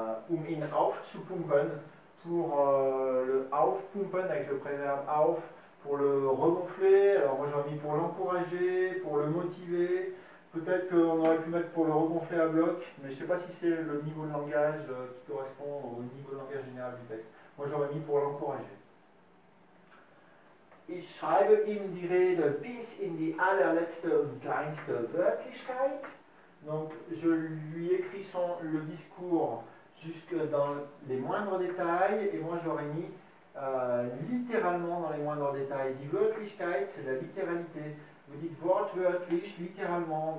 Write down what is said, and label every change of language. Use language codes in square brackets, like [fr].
[de] Ihn aufzupumpen, [fr] pour le aufpumpen avec le préverbe auf, pour le regonfler, alors moi j'aurais mis pour l'encourager, pour le motiver, peut-être qu'on aurait pu mettre pour le regonfler à bloc, mais je ne sais pas si c'est le niveau de langage qui correspond au niveau de langage général du texte. Moi j'aurais mis pour l'encourager. [de] Ich schreibe ihm die Rede bis in die allerletzte und kleinste Wörtlichkeit. [fr] Donc je lui écris le discours jusque dans les moindres détails, et moi j'aurais mis littéralement dans les moindres détails. [de] Die Wörtlichkeit, [fr] c'est la littéralité. Vous dites wortwörtlich, littéralement.